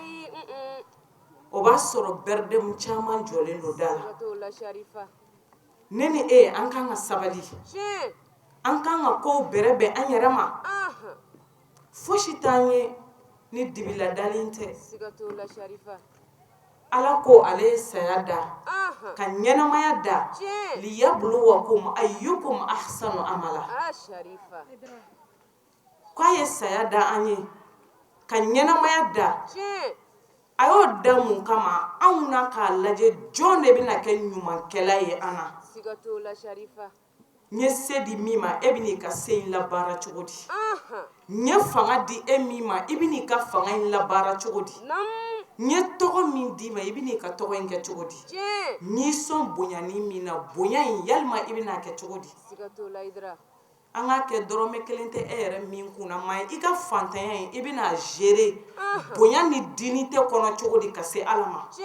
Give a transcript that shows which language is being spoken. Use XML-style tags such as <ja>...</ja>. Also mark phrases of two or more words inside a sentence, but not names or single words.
<bm>o b'a sɔrɔ bɛrɛdɛmu caman jɔlen don da la ne ni e an kan ka sabali an kan ka kow bɛrɛbɛn an yɛrɛ ma fosi t'an ye ni dibila dalen tɛ ala ko ale ye saya da ka ɲɛnamaya da</bm> <ar>ليبلوكم أيكم أحسن عملا</ar> <bm>ko a ye saya da an ye ka ɲɛnamaya da a y'o da mun kama anw na k'a lajɛ jɔn de bɛna kɛ ɲumankɛla ye an na n ye se di min ma e bɛn'i ka se in labaara cogo di n ye fanga di e min ma i bɛn'i ka fanga in labaara cogo di n ye tɔgɔ min d'i ma i bɛn'i ka tɔgɔ in kɛ cogo di n y'i sɔn bonyani min na bonya in yalima i bɛn'a kɛ cogo di an k'a kɛ dɔrɔmɛ kelen tɛ e yɛrɛ min kunna maa i ka fantanya in i bɛna gérer bonya ni dini tɛ kɔnɔ cogo di ka se ala ma</bm>